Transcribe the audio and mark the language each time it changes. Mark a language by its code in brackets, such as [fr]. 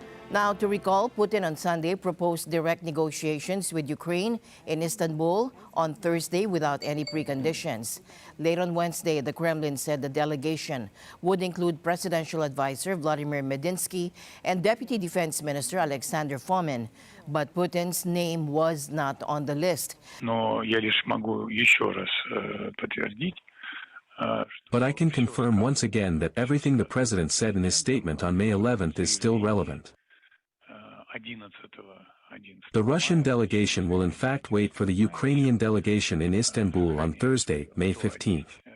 [en] Now, to recall, Putin on Sunday proposed direct negotiations with Ukraine in Istanbul on Thursday without any preconditions. Late on Wednesday, the Kremlin said the delegation would include Presidential Advisor Vladimir Medinsky and Deputy Defense Minister Alexander Fomin, but Putin's name was not on the list. [ru] Но я лишь могу еще раз подтвердить. [en] But I can confirm once again that everything the president said in his statement on May 11th is still relevant. The Russian delegation will in fact wait for the Ukrainian delegation in Istanbul on Thursday, May 15th.